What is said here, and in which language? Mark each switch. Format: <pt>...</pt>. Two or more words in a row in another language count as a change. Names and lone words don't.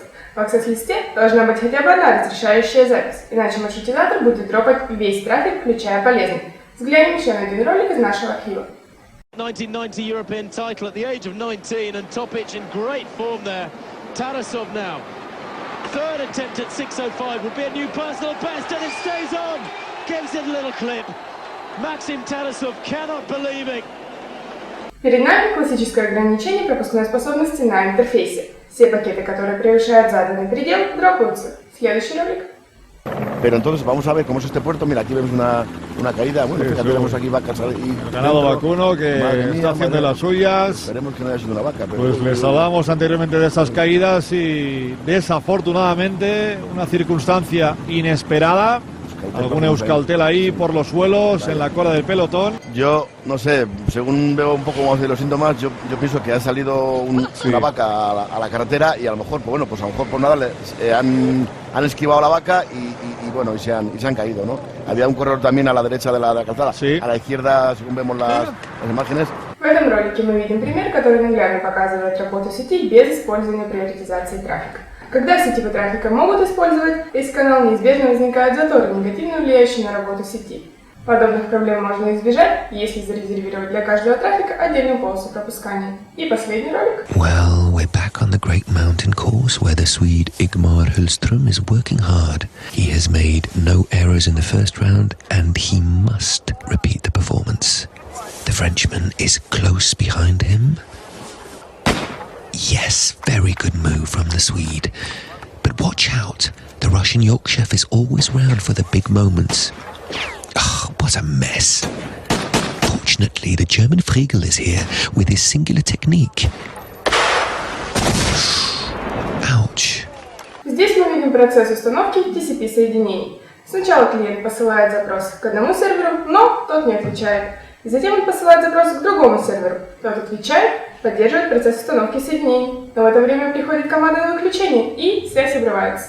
<ru>В аксесс-листе должна быть хотя бы одна разрешающая запись, иначе маршрутизатор будет дропать весь трафик, включая полезный. Взглянем еще на один ролик из нашего архива.</ru> <en>1990 European title at the age of 19 and Topic in great form there. Tarasov now. Third attempt at 6:05 will be a new personal best and it stays on. Gives it a little clip. Maxim Tarasov cannot believe it.</en> <ru>Перед нами классическое ограничение пропускной способности на интерфейсе. Все пакеты, которые превышают заданный предел, дропаются. Следующий ролик.</ru> <es>Pero entonces vamos a ver cómo es este puerto. Mira, aquí vemos una caída. Bueno, fíjate, tenemos aquí vacas. El ganado vacuno que está haciendo las suyas. Esperemos que no haya sido una vaca. Pero pues les hablamos anteriormente de esas caídas y desafortunadamente una circunstancia inesperada. Algún euskaltel ahí por los suelos, en la cola del pelotón. Yo, no sé, según veo un poco más de los síntomas, yo pienso que ha salido una vaca a la carretera y a lo mejor, pues bueno, pues a lo mejor por nada han esquivado la vaca y bueno, y se han caído, ¿no? Había un corredor también a la derecha de la calzada. Sí. A la izquierda, según vemos las imágenes.</es> <ru>В этом ролике мы видим пример, который наглядно показывает работу сети без использования приоритизации трафика. Когда сетевой трафика могут использовать весь канал, неизбежно возникают заторы, негативно влияющие на работу сети. Подобных проблем можно избежать, если зарезервировать для каждого трафика отдельную полосу пропускания. И последний ролик.</ru> <en>Well, we're back on the great mountain course where the Swede Igmar Hultström is working hard. He has made no errors in the first round and he must repeat the performance. The Frenchman is close behind him. Yes, very good move from the Swede. But watch out, the Russian York chef is always round for the big moments. Oh, what a mess. Fortunately, the German Friegel is here with his singular technique. Ouch.</en> <ru>Здесь мы видим процесс установки TCP-соединений. Сначала клиент посылает запрос к одному серверу, но тот не отвечает. И затем он посылает запрос к другому серверу. Тот отвечает, поддерживает процесс установки соединений. Но в это время приходит команда на выключение, и связь обрывается.</ru>